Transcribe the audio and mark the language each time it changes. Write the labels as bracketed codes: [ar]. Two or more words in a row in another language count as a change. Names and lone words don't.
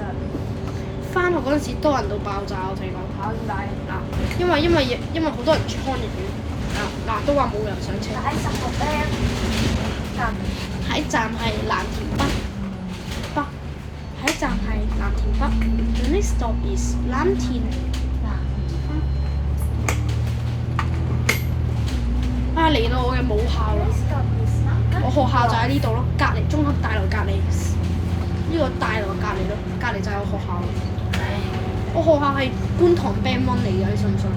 [yue] 翻學嗰陣時多人到爆炸，我同你講。點解？嗱，因為好多人住康逸苑，嗱都話冇人上車。喺16咧，喺站係藍田北，喺站係藍田北。 [en] The next stop is [yue] 藍田。啊！嚟到我嘅母校啦！我學校就喺呢度咯，隔離綜合大樓隔離，呢個大樓隔離咯，隔離就係我學校。我學校係觀塘 Band 1嚟嘅，你信唔信？